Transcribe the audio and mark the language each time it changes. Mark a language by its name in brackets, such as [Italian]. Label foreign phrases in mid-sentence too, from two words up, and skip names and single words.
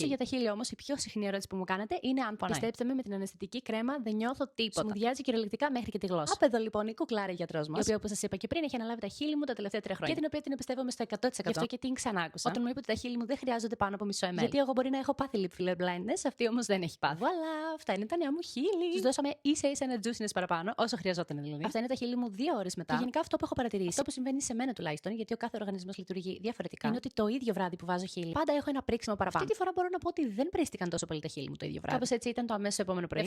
[Greek] Όσο για τα χείλη όμως, η πιο συχνή ερώτηση που μου κάνετε είναι αν πονάει. Πιστέψτε με, με την αναισθητική κρέμα δεν νιώθω τίποτα. Σμουδιάζει κυριολεκτικά μέχρι και τη γλώσσα. Απ' εδώ λοιπόν η κουκλάρα γιατρός μας, η οποία όπως σας είπα και πριν έχει αναλάβει τα χείλη μου τα τελευταία 3 χρόνια. Και την οποία την εμπιστεύομαι στο 100%. Γι' αυτό και την ξανάκουσα. Όταν μου είπε ότι τα χείλη μου δεν χρειάζονται πάνω από μισό ml. Γιατί εγώ μπορεί να έχω πάθει [English] lip filler blindness, [Greek] αυτή όμως δεν έχει πάθει. Voilà, αυτά είναι τα νέα μου χείλη. Τους δώσαμε ίσα-ίσα ένα juiciness παραπάνω, όσο χρειαζόταν δηλαδή. Αυτά είναι τα χείλη μου 2 ώρες μετά. Και γενικά αυτό που έχω παρατηρήσει, αυτό που συμβαίνει σε μένα τουλάχιστον, γιατί ο κάθε οργανισμός λειτουργεί διαφορετικά, είναι ότι το ίδιο βράδυ που βάζω χείλη, πάντα έχω ένα πρίξιμο παραπάνω. Αυτή τη φορά μπορώ να πω ότι δεν πρίστηκαν τόσο πολύ τα χείλη μου το ίδιο βράδυ. Κάπως έτσι ήταν το αμέσως επόμενο πρωί.